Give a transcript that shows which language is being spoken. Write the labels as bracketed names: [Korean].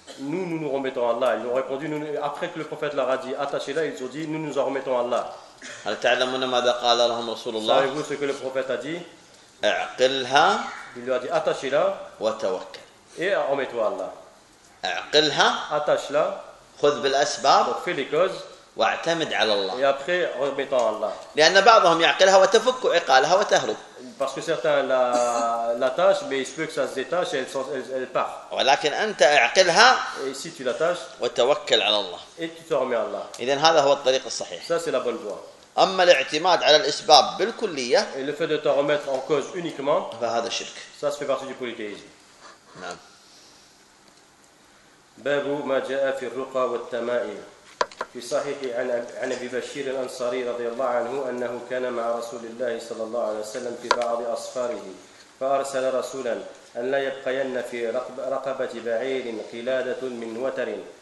[French] nous remettons à Allah ils ont répondu après que le prophète leur a dit attachez là ils ont dit nous remettons à Allah [Arabic] هل تعلمون ماذا قال لهم رسول الله [French] savez-vous ce que le prophète a dit [Arabic] اعقلها [French] il leur a dit attachez là [Arabic] وتوكل [French] et remets-toi à Allah [Arabic] اعقلها [French] attache là [Arabic] خذ بالاسباب [French] fais les causes [Arabic] واعتمد على الله [French] et après remets-toi à Allah [Arabic] لان بعضهم يعقلها وتفك عقالها وتهرب [French] Parce que certains l'attachent, mais il se peut que ça se détache et elle part. [Arabic] ولكن أنت أعقلها. [French] Et si tu l'attaches. [Arabic] وتوكل على الله. [French] Et tu te remets à Allah. [Arabic] إذن هذا هو الطريق الصحيح. [French] Ça c'est la bonne voie. [Arabic] أما الاعتماد على الأسباب بالكلية. [French] Et le fait de te remettre en cause uniquement. [Arabic] فهذا شرك. [French] Ça se fait partie du polythéisme. [Arabic] نعم. باب ما جاء في الرقى والتمائم. في صحيح عن أبي بشير الأنصاري رضي الله عنه أنه كان مع رسول الله صلى الله عليه وسلم في بعض أصفاره فأرسل رسولا أن لا يبقين في رقبة بعير قلادة من وتر